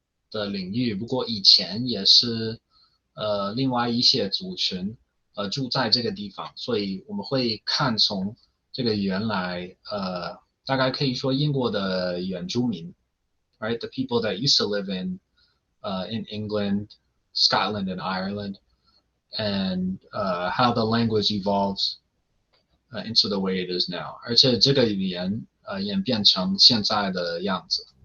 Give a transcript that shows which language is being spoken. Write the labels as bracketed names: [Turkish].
[Chinese] 的领域，不过以前也是另外一些族群住在这个地方，所以我们会看从这个原来大概可以说英国的原住民 right? [English] The people that used to live in England, Scotland, and Ireland, and how the language evolves into the way it is now. [Chinese] 而且这个语言演变成现在的样子。